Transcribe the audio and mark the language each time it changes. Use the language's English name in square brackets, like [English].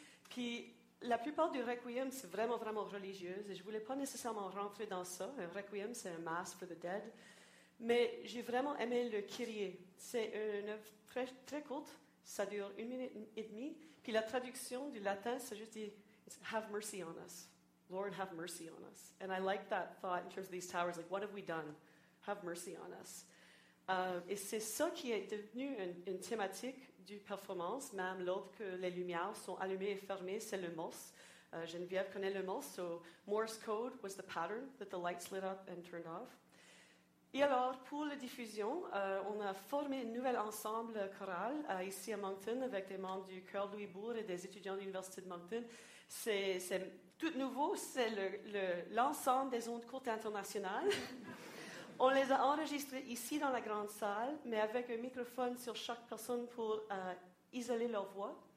[French] Puis la plupart du requiem, c'est vraiment, vraiment religieux. Et je ne voulais pas nécessairement rentrer dans ça. Un requiem, c'est un [English] mass for the dead. [French] Mais j'ai vraiment aimé le Kyrie. C'est une œuvre très, très courte. Ça dure une minute et demie. Puis la traduction du latin, c'est juste dit, « [English] Have mercy on us. Lord, have mercy on us. » And I like that thought in terms of these towers. Like, what have we done? Have mercy on us. [French] Et c'est ça qui est devenu une thématique du performance, même lorsque les lumières sont allumées et fermées, c'est le Morse. Geneviève connaît le Morse. [English] So Morse code was the pattern that the lights lit up and turned off. [French] Et alors, pour la diffusion, on a formé un nouvel ensemble choral ici à Moncton avec des membres du Chœur Louis Bourg et des étudiants de l'Université de Moncton. C'est tout nouveau, c'est l'ensemble des ondes courtes internationales. On les a enregistrés ici dans la grande salle, mais avec un microphone sur chaque personne pour isoler leur voix.